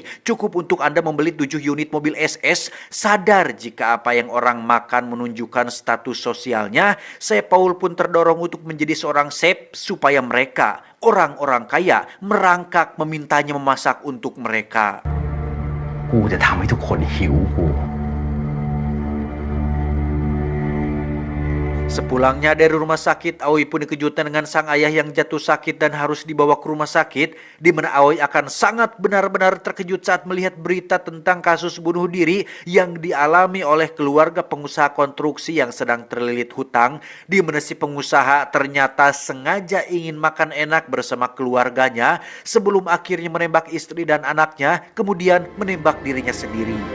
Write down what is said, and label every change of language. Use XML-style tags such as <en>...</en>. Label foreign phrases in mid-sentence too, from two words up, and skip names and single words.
<id>Cukup untuk Anda membeli 7 unit mobil SS. Sadar jika apa yang orang makan menunjukkan status sosialnya, Paul pun terdorong untuk menjadi seorang chef supaya mereka, orang-orang kaya, merangkak memintanya memasak untuk mereka.</id> <th>กูจะทำให้ทุกคนหิวกู</th> <id>Sepulangnya dari rumah sakit, Aoi pun dikejutkan dengan sang ayah yang jatuh sakit dan harus dibawa ke rumah sakit, di mana Aoi akan sangat benar-benar terkejut saat melihat berita tentang kasus bunuh diri yang dialami oleh keluarga pengusaha konstruksi yang sedang terlilit hutang, di mana si pengusaha ternyata sengaja ingin makan enak bersama keluarganya sebelum akhirnya menembak istri dan anaknya, kemudian menembak dirinya sendiri.</id>